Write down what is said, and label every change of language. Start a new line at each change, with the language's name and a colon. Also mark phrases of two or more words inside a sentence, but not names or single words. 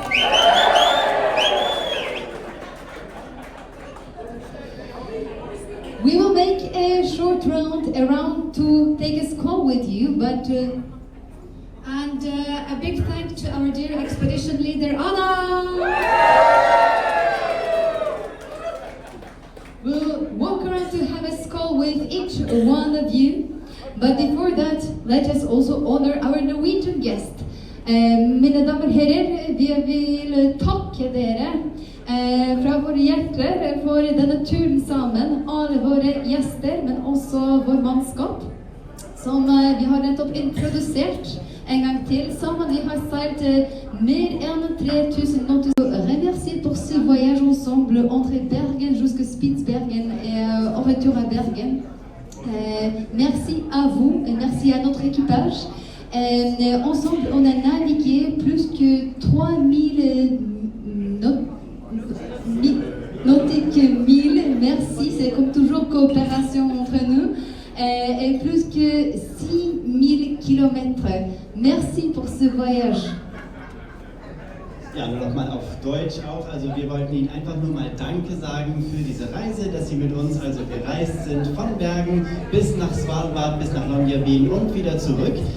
English: We will make a short round around to take a call with you, but and a big thank to our dear expedition leader Anna. We'll walk around to have a call with each one of you, but before that, let us also honor our Norwegian guest.
Norwegian: Mine damer og herrer, vi vil takke dere fra våre hjerter for denne turen sammen, alle våre gjester, men også vår mannskap, som vi har nettopp introdusert en gang til. Sammen vi har seilt mer enn 3000 knotter.
French: Remercier pour ce voyage ensemble entre Bergen jusqu'à Spitsbergen et en retour à Bergen. Merci à vous et merci à notre équipage. Ensemble, on a navigué plus que 3000 nautiques milles. Merci, c'est comme toujours coopération entre nous. Et plus que 6000 kilomètres. Merci pour ce voyage.
German: Ja, nur noch mal auf Deutsch auch. Also wir wollten Ihnen einfach nur mal Danke sagen für diese Reise, dass Sie mit uns also gereist sind von Bergen bis nach Svalbard, bis nach Longyearbyen und wieder zurück.